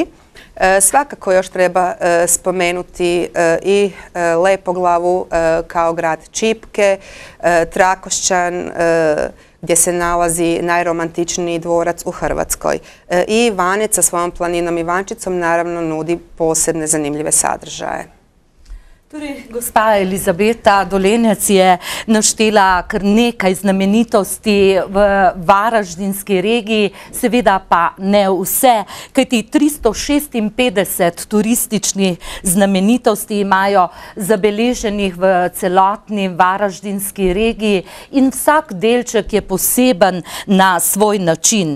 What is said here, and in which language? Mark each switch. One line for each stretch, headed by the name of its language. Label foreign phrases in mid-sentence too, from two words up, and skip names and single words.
Croatian: Svakako još treba spomenuti i Lepoglavu kao grad Čipke, Trakošćan gdje se nalazi najromantičniji dvorac u Hrvatskoj. I Ivanec sa svojom planinom Ivančicom naravno nudi posebne zanimljive sadržaje.
Slovenian: Torej, gospa Elizabeta Dolenec je naštela kar nekaj znamenitosti v Varaždinski regiji, seveda pa ne vse, kajti 356 turističnih znamenitosti imajo zabeleženih v celotni Varaždinski regiji in vsak delček je poseben na svoj način.